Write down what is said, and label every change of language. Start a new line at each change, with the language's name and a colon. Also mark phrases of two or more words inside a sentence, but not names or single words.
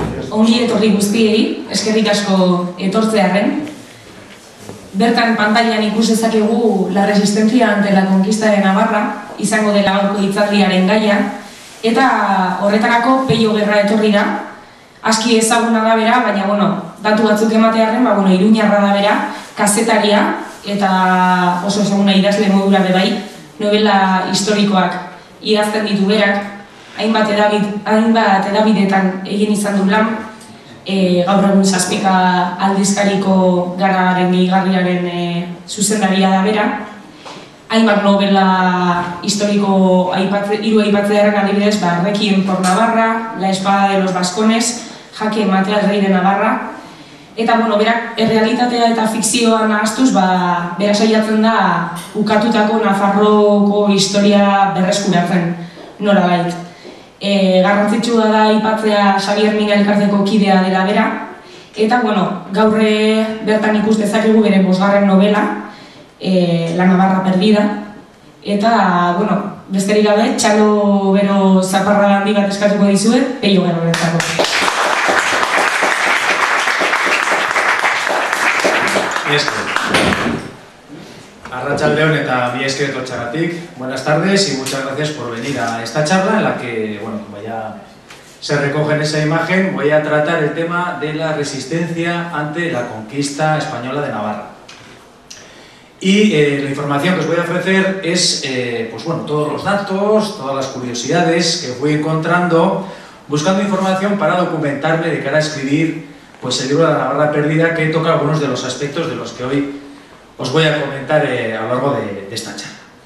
Basque: Ongi etorri guztiei, eskerrik asko etortzearren. Bertan pantailan ikus dezakegu
Spanish: La resistencia ante la conquista de Navarra,
Basque: izango dela gaurko hitzaldiaren gaia, eta horretarako Pello Guerra etorri da. Aski ezaguna da bera, baina datu batzuk ematearren, iruñarra da bera, kazetaria eta oso ezaguna idazle modura bai, novela historikoak idazten ditu berak. Hainbat edabidetan egin izan du lan, gaur egun Zazpika aldizkariko Gararen Gehigarriaren zuzendaria da bera. Hainbat novela historiko hiru aipatzearen adibidez,
Spanish: Requiem por Navarra, La espada de los vascones, Jaque mate al rey de Navarra.
Basque: Eta berak errealitatea eta fikzioa nahastuz, bera saiatzen da ukatutako Nafarroko historia berreskuratzen nolabait. Garrantzitsua da aipatzea Xabier Mina elkarteko kidea dela bera, eta gaur bertan ikus dezakegu bere 5. novela,
Spanish: La Navarra perdida,
Basque: eta besterik gabe txalo bero zaparra handi bat eskatuko dizuet Pello Guerrarentzako. Arratsaldeon eta mi esker etortzeagatik.
Spanish: Buenas tardes y muchas gracias por venir a esta charla en la que, como ya se recoge en esa imagen, voy a tratar el tema de la resistencia ante la conquista española de Navarra. Y la información que os voy a ofrecer es, todos los datos, todas las curiosidades que fui encontrando, buscando información para documentarme de cara a escribir el libro de La Navarra perdida, que toca algunos de los aspectos de los que hoy os voy a comentar a lo largo de esta charla.